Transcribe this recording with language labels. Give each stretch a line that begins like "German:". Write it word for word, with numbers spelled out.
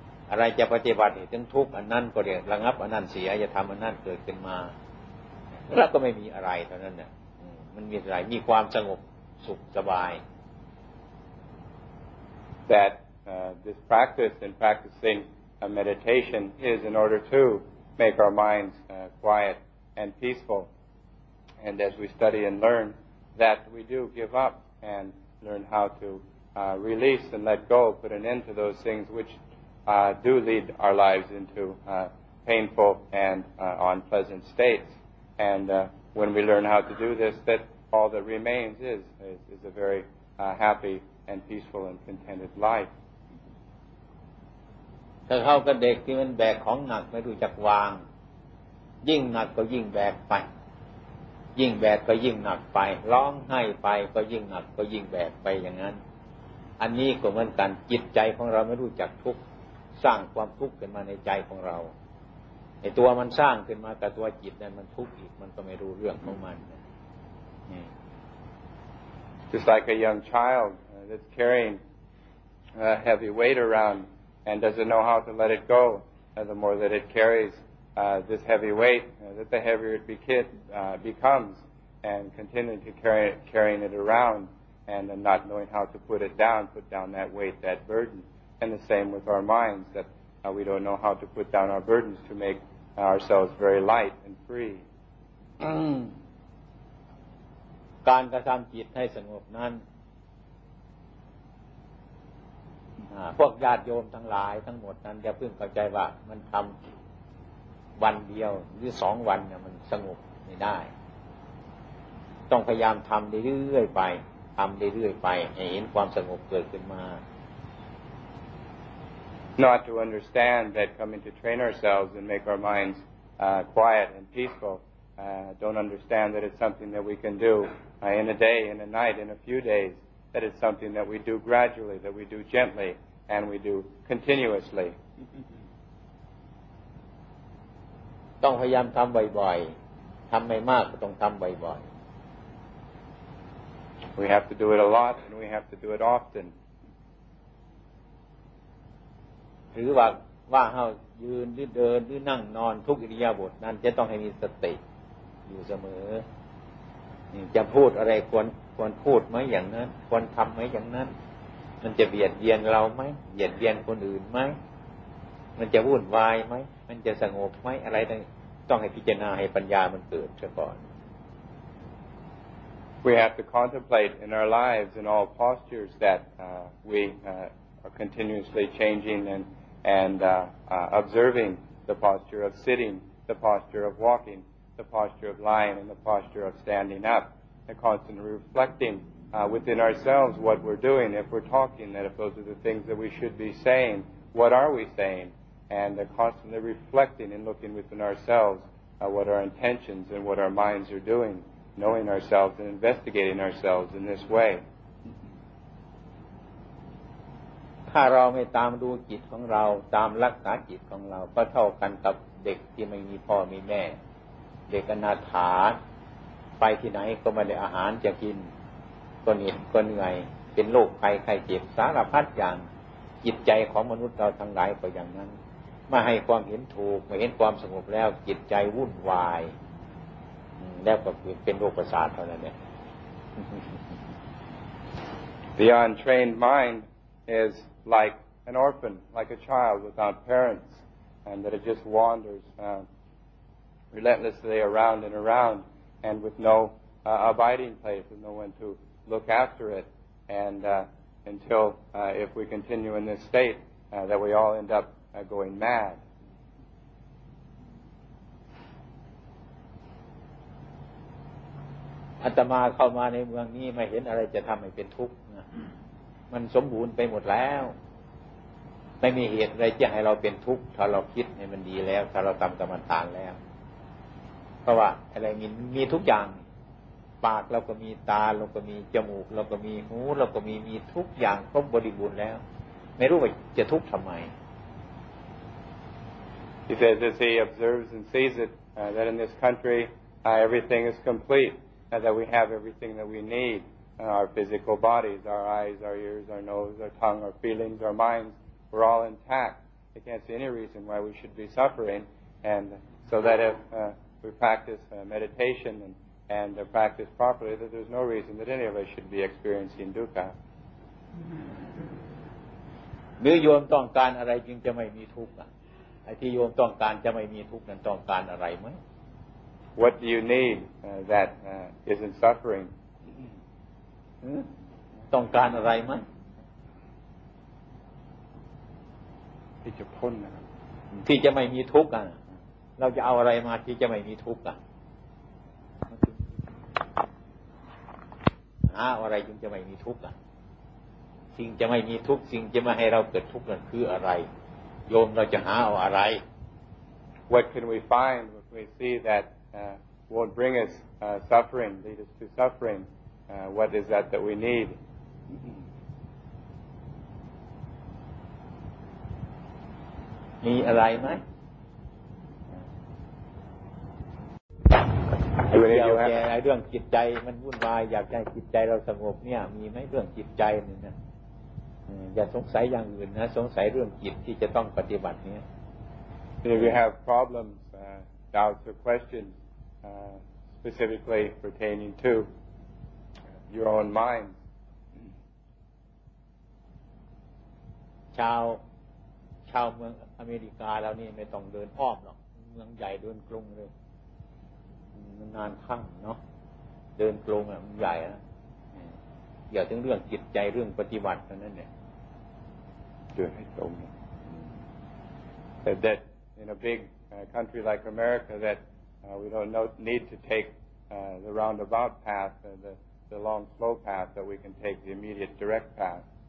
Thai: อะไรจะปฏิบัติถึงทุกข์อันนั้นก็เดี๋ยวระงับอันนั้นเสียอย่าทำอันนั้นเกิดขึ้นมาแล้วก็ไม่มีอะไรเท่านั้นน่ะมันมีอะไรมีความสงบสุขสบาย
English: That uh, this practice and practicing a meditation is in order to make our minds uh, quiet and peaceful. And as we study and learn, that we do give up and learn how to uh, release and let go, put an end to those things which uh, do lead our lives into uh, painful and uh, unpleasant states. And uh, when we learn how to do this, that all that remains is is, is a very uh, happy. and peaceful and contented life
Thai: ถ้าเขากับเด็กที่มันแบกของหนักไม่รู้จักวางยิ่งหนักก็ยิ่งแบกไป ยิ่งแบกก็ยิ่งหนักไปร้องไห้ไปก็ยิ่งหนักก็ยิ่งแบกไปอย่างนั้นอันนี้ก็เหมือนกันจิตใจของเราไม่รู้จักทุกข์สร้างความทุกข์ขึ้นมาในใจของเราไอ้ตัวมันสร้างขึ้นมาแต่ตัวจิตเนี่ยมันทุกข์อีกมันก็ไม่รู้เรื่องของมัน
English: Just like a young child uh, that's carrying a heavy weight around and doesn't know how to let it go. Uh, the more that it carries uh, this heavy weight, uh, that the heavier it beca- uh, becomes, and continuing to carry it, carrying it around and uh, not knowing how to put it down, put down that weight, that burden. And the same with our minds, that uh, we don't know how to put down our burdens to make uh, ourselves very light and free.
Thai: การกระทำจิตให้สงบนั้นพวกญาติโยมทั้งหลายทั้งหมดนั้นอย่าเพิ่งเข้าใจว่ามันทำวันเดียวหรือสองวันเนี่ยมันสงบไม่ได้ต้องพยายามทำเรื่อยๆไปทำเรื่อยๆไปให้เห็นความสงบเกิดขึ้นมา
English: Not to understand that coming to train ourselves and make our minds uh, quiet and peaceful Uh, don't understand that it's something that we can do uh, in a day, in a night, in a few days, that it's something that we do gradually, that we do gently, and we do continuously.
Thai: ต้องพยายามทำบ่อยๆทำไม่มากก็ต้องทำบ่อย
English: ๆ We have to do it a lot, and we have to do it often.
Thai: หรือว่าว่าเฮายืนหรือเดินหรือนั่งนอนทุกอิริยาบถนั้นจะต้องให้มีสติอยู่เสมอจะพูดอะไรควรควรพูดไหมอย่างนั้นควรทำไหมอย่างนั้นมันจะเบียดเบียนเราไหมเบียดเบียนคนอื่นไหมมันจะวุ่นวายไหมมันจะสงบไหมอะไรต้องให้พิจารณาให้ปัญญามันเกิดซะก่อน
English: We have to contemplate in our lives in all postures that uh, we uh, are continuously changing and and uh, uh, observing the posture of sitting, the posture of walking, the posture of lying, and the posture of standing up, and constantly reflecting uh, within ourselves what we're doing, if we're talking, that if those are the things that we should be saying, what are we saying, and uh, constantly reflecting and looking within ourselves uh, what our intentions and what our minds are doing, knowing ourselves and investigating ourselves in this way.
Thai: ถ้าเราไม่ตามดูจิตของเราตามรักษาจิตของเราก็เท่ากันกับเด็กที่ไม่มีพ่อมีแม่เด็กอนาถาไปที่ไหนก็ไม่ได้อาหารจะกินก็เหน็ดก็เหนื่อยเป็นโรคภัยไข้เจ็บสารพัดอย่างจิตใจของมนุษย์เราทั้งหลายก็อย่างนั้นไม่ให้ความเห็นถูกไม่เห็นความสงบแล้วจิตใจวุ่นวายแล้วก็เป็นโรคประสาทเท่านั้นเนี่ย
English: Beyond trained mind is like an orphan, like a child without parents, and that it just wanders uh, relentlessly around and around, and with no uh, abiding place, with no one to look after it, and uh, until uh, if we continue in this state, uh, that we all end up uh, going mad.
Thai: อาตมาเข้ามาในเมืองนี้ไม่เห็นอะไรจะทำให้เป็นทุกข์นะมันสมบูรณ์ไปหมดแล้วไม่มีเหตุอะไรจะให้เราเป็นทุกข์ถ้าเราคิดให้มันดีแล้วถ้าเราทำกรรมฐานแล้วเพราะว่าอะไรมีมีทุกอย่างปากเราก็มีตาเราก็มีจมูกเราก็มีหูเราก็มีมีทุกอย่างครบบริบูรณ์แล้วไม่รู้ว่าจะทุกข์ทำไม
English: He says as he observes and sees it uh, that in this country uh, everything is complete and that we have everything that we need. Our physical bodies, our eyes, our ears, our nose, our tongue, our feelings, our minds, we're all intact. I can't see any reason why we should be suffering. And so that if uh, we practice uh, meditation and, and uh, practice properly, that there's no reason that any of us should be experiencing dukkha.
Thai: หรือโยมต้องการอะไรจึงจะไม่มีทุกข์อ่ะไอ้ที่โยมต้องการจะไม่มีทุกข์นั้นต้องการอะไรมั้ย
English: What do you need uh, that uh, isn't suffering?
Thai: ต้องการอะไรมั้ย ที่จะพ้นนะ ที่จะไม่มีทุกข์อ่ะเราจะเอาอะไรมาที่จะไม่มีทุกข์อ่ะหาอะไรจึงจะไม่มีทุกข์อ่ะสิ่งจะไม่มีทุกข์สิ่งจะไม่ให้เราเกิดทุกข์นั่นคืออะไรโยมเราจะหาเอาอะไร
English: What can we find when we see that uh, won't bring us uh, suffering, lead us to suffering. Uh, what is that that we need?
Thai: มีอะไรไหม
English: Do any
Thai: เกี่ย
English: of
Thai: ว
English: you
Thai: แก่
English: have,
Thai: ไอ้เรื่องจิตใจมันวุ่นวายอยากให้จิตใจเราสงบเนี่ยมีไหมเรื่องจิตใจนี่นะเอออย่าสงสัยอย่างอื่นนะสงสัยเรื่องจิตที่จะต้องปฏิบัติเนี่ย
English: any of you have problems, uh, doubts or questions, uh, specifically pertaining to your own mind?
Thai: ชาวชาวเมืองอเมริกาเรานี่ไม่ต้องเดินอ้อมหรอกเมืองใหญ่เดินกรุงเลยอืมมันนานข้างเนาะเดินกรุงอ่ะมันใหญ่นะอืมเกี่ยวถึงเรื่องจิตใจเรื่องปฏิบัติเท่านั้นเนี่ย
English: Do it, oh, no. That, that in a big uh, country like America, that uh, we don't know, need to take uh, the roundabout path, uh, the, the long, slow path, that we can take the immediate, direct path.